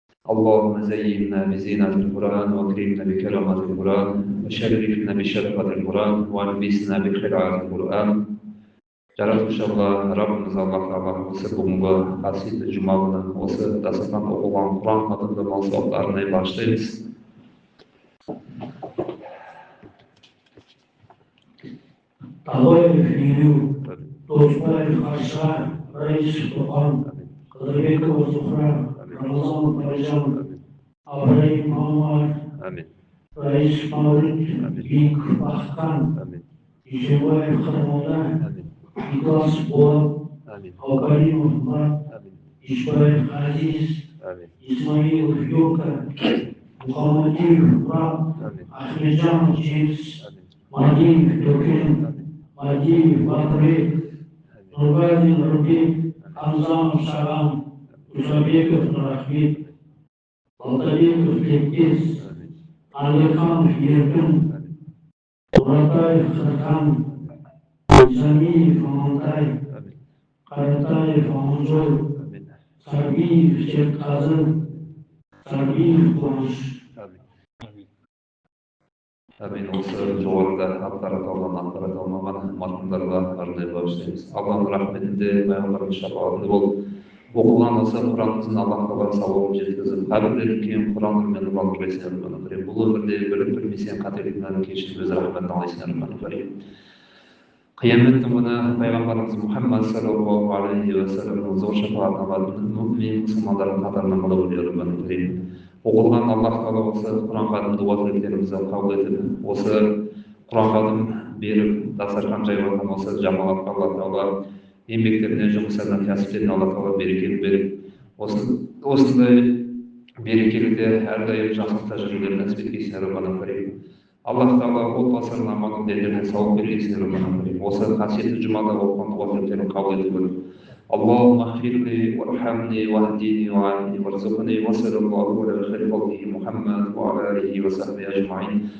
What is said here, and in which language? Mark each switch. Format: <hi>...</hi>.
<ar>اللهم زينا بزينة القرآن وأكرمنا بكرامة القرآن وشرفنا بشرفة القرآن وألبسنا بخلعة القرآن</ar> <kk>Жаратушы Алла, Раббымыз Аллах Тағала осы бүгінгі қасиетті жұма күні осы дастархан оқылған Құран хатымды мал сауаптарына бағыштаймыз. Талоев Нину, Досбаев Харшар, Раис Тухан, Қыдырбекова Зухра, Рамазан Парижан, Абраим Мамар, Раис Маурит, Бик Бахтан, Ишебаев Хармода, Николас Болат, Алкалимов Мурат, Ишбаев Азиз, Исмаилов Йока, Мухаммадиев Мурат, Ахмеджанов Джеймс, Мадиев Токен, Мадиев Батырбек, Нургазин Рубин, Хамзанов Шаган, Узабеков Нурахмет, Алтабеков Леккес, Алиханов Еркін, Туратаев Хырхан, Замиев Амантай, Қаратаев Аманжол, Сарбиев Серказы, Сарбиев Қуаныш. Әмин. Осы жоғарыда аттары аталмаған марқұмдарға арнайы бағыштаймыз. Алланың рахметінде, пайғамбарымыз шапағатында болып, оқылған осы Құранымыздың Аллах Тағала сауабын жеткізіп, қабірлерін кейін Құранмен ұрландырбайсың, бұл өмірде біліп білмесең қателіктерін кешіріп өз рахметін алайсың. Қияметтің күні пайғамбарымыз Мұхаммад саллаллаху алейхи ва салламның зор шапағатын алатын мүмин мұсылмандардың қатарына қала білуді. Оқылған Аллах Тағала осы Құран хатымды уәкілеттерімізді қабыл етіп, осы Құран хатым беріп, дастархан жайылған осы жамағатқа Аллах Тағала еңбектеріне, жұмыстарына, кәсіптеріне Аллах Тағала берекелік беріп, осындай берекелікте әрдайым жақсылықта жүрулерін нәсіп еткейсін, Раббанам Карим. Аллах Тағала отбасыларына аман дендеріне сауап бергейсін, Раббанам Карим. Осы қасиетті жұмада оқыған уәкілеттерін қабыл етіп көріп.</kk> <ar>اللهم اغفر لي وارحمني واهدني وعافني وارزقني وصلى الله على خير خلقه محمد وعلى اله وصحبه اجمعين.</ar>